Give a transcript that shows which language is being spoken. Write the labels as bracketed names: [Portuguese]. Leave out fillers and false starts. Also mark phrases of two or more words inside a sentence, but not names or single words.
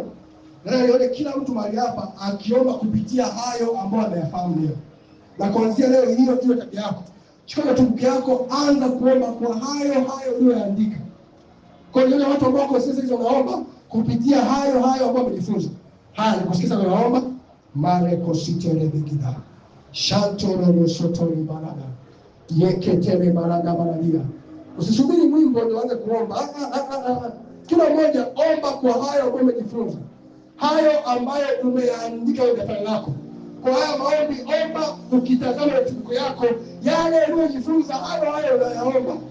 [Swahili] Na nione kila mtu mahali hapa akiomba kupitia hayo ambayo ameyafahamu leo. Na kuanzia leo hiyo ndio tabia yako. Chukua notebook yako, anza kuomba kwa hayo uliyoandika. Kwa hiyo watu ambao kwa sasa hizo wanaomba kupitia hayo ambayo wamejifunza. Haya, kusikiza wanaomba Mareko sitere begida. Shantoro nosotori barada. Yeketere barada baradia. Usisubiri mwimbo ndio uanze kuomba. Kila mmoja omba kwa hayo ambayo umejifunza. Hayo ambayo umeandika kwenye daftari lako. Kwa haya maombi omba ukitazama notebook yako, yale uliyojifunza hayo unayaomba.